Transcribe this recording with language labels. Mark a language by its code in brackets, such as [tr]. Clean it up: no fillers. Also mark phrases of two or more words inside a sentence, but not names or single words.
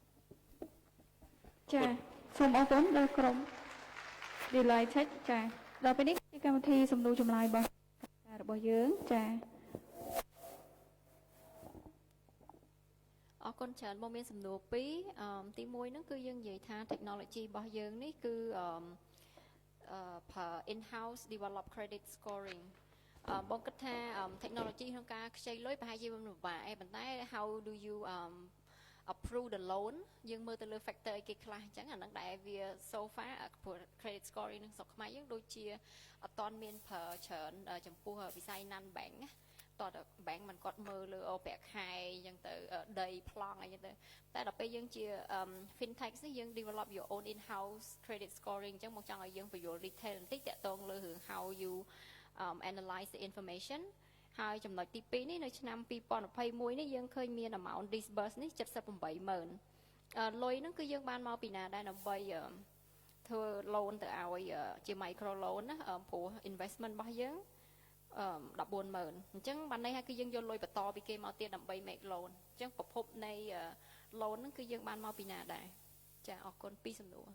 [km] ចាសូមអរគុណដល់ក្រុម Delay Tech ចាដល់ពេលនេះជាកម្មវិធីសំណួរចម្លើយរបស់យើងចា អរគុណច្រើនមកមានសំណួរ2ទី1ហ្នឹងគឺយើងនិយាយថា technology របស់យើងនេះគឺប្រើ [en] in-house develop credit scoring [km] បងគិតថា technology ក្នុងការខ្ចីលុយប្រហែលជាមិនពិបាកទេប៉ុន្តែ [en] how do you approve the loan [km] យើងមើលទៅលើ factor អីគេខ្លះអញ្ចឹងអាហ្នឹងដែលវា so far [en] credit scoring [km] នឹងស្រុកខ្មែរយើងដូចជាអត់ទាន់មានប្រើច្រើនចំពោះវិស័យ [en] non bank [km] តើ bank มันគាត់មើលលើប្រា ក់ខែអញ្ចឹងទៅដីប្លង់អីចឹងទៅតែដល់ពេលយើងជា fintech នេះយើង [en] develop your own in house credit scoring [km] អញ្ចឹងមកចង់ឲ្យ យើងបញ្យល់ detail បន្តិចតាក់ទងលើរឿង [en] how you analyze the information [km] ហើយចំណុចទី2នេះនៅឆ្នាំ2021នេះយើងឃើញមាន [en] amount disburse [km] នេះ 78,000 លុយហ្នឹងគឺយើងបានមកពីណាដែរដើម្បីធ្វើ loan ទៅឲ្យជា [en] micro loan [km] ណាព្រោះ investment របស់យើង14,000អញ្ចឹងបានន័យថាគឺយើងយកលុយបន្តពីគេមកទៀតដើម្បី [en] make loan [km] អញ្ចឹងប្រភពនៃ loan ហ្នឹងគឺយើងបានមកពីណាដែរចាអរគុណពីសំណួរ